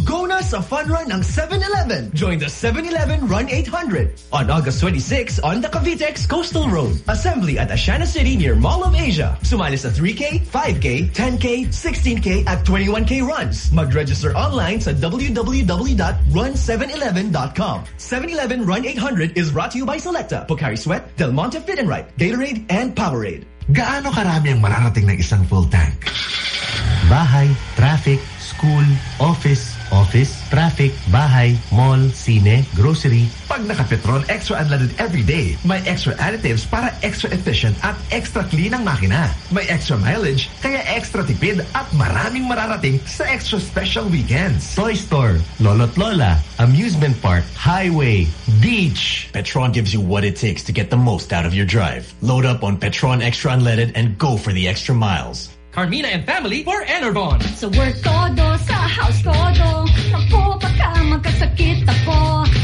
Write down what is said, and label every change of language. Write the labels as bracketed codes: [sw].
[tl] Go na sa fun run ng 7-Eleven! [en] Join the 7-Eleven Run 800 on August 26 on the Cavitex Coastal Road. Assembly at Ashana City near Mall of Asia. [tl] Sumali sa 3K, 5K, 10K, 16K at 21K runs. Mag-register online sa www.run711.com. [en] 7-Eleven Run 800 is brought to you by Selecta, Pocari Sweat, Del Monte Fit and Right, Gatorade, and Powerade. [tl] Gaano karami ang mararating ng isang full tank? Bahay, traffic, school, office, office, traffic, bahay, mall, sine, grocery. Pag naka-petrol, extra unleaded every day. May extra additives para extra efficient at extra clean ang makina. May extra mileage, kaya extra tipid at maraming mararating sa extra special weekends. [en] Toy store, lolo't lola, amusement park, highway, beach. Petron gives you what it takes to get the most out of your drive. Load up on Petron Extra Unleaded and go for the extra miles. Carmina and family for Enervon. [tl] So work todo, sa house todo, ako baka magkasakit ako.